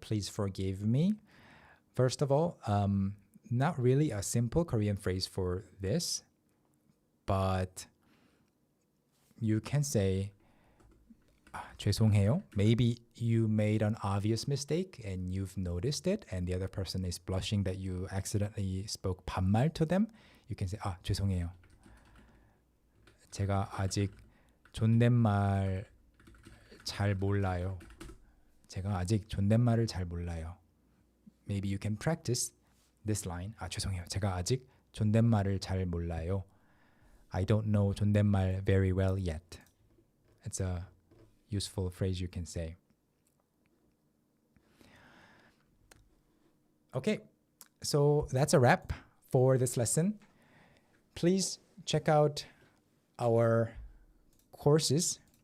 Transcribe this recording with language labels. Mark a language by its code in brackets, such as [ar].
[en] Please forgive me. First of all, not really a simple Korean phrase for this, but you can say [ko] 죄송해요. [en] Maybe you made an obvious mistake and you've noticed it and the other person is blushing that you accidentally spoke 반말 to them. You can say 죄송해요. [ko] 제가 아직 존댓말 잘 몰라요. 제가 아직 존댓말을 잘 몰라요. [en] Maybe you can practice this line. [ko] 죄송해요. 제가 아직 존댓말을 잘 몰라요. [en] I don't know 존댓말 very well yet. It's a useful phrase you can say. Okay, so that's a wrap for this lesson. Please check out our courses.